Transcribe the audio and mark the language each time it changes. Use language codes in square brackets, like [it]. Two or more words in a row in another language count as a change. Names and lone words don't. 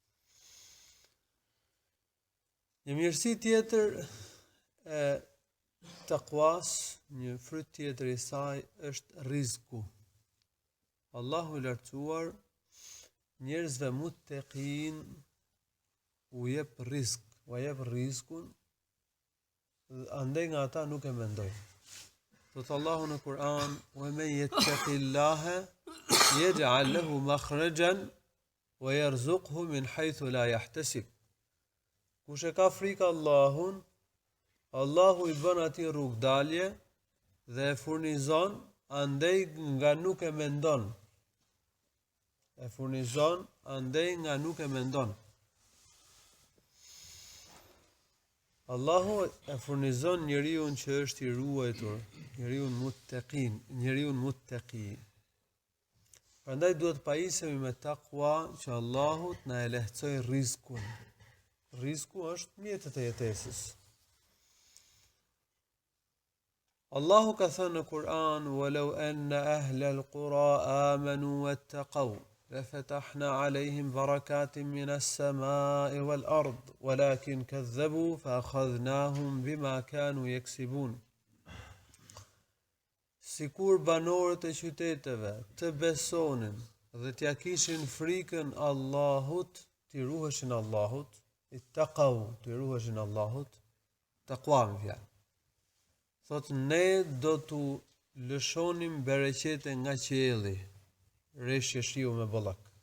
[sq] Një mirësi tjetër e takvas, një fryt tjetër i saj është rizku. Allahu i Lartësuar njerëzve muttaqin u jep rizk, u jep rizkun, andaj nga ata nuk e mendojnë. Thot Allahu në Kur'an: [ar] "ومن يتق الله يجعل له مخرجا ويرزقه من حيث لا يحتسب." [sq] Kush e ka frikë Allahun, Allahu i bën atij rrugdalje dhe e furnizon andej nga nuk e mendon. E furnizon andej nga nuk e mendon. Allahu e furnizon njeriu që është i ruajtur, njeriu muttaqi. Prandaj duhet pajisemi me takwa që Allahu na e lehtësoj rrezikun. Rizku është mjetet e jetesës. Allahu ka thënë në Kur'an: [ar] "ولو أن أهل القرى آمنوا واتقوا لفتحنا عليهم بركات من السماء والأرض ولكن كذبوا فأخذناهم بما كانوا يكسبون." [sq] Sikur banorët e qyteteve të besonin dhe t'ja kishin frikën Allahut, t'i ruheshin Allahut, ittaqaw, të ruheshin Allahut, takwa më fjalë. Thot ne do t'u lëshonim bereqete nga qielli, reshje shiu me bollak.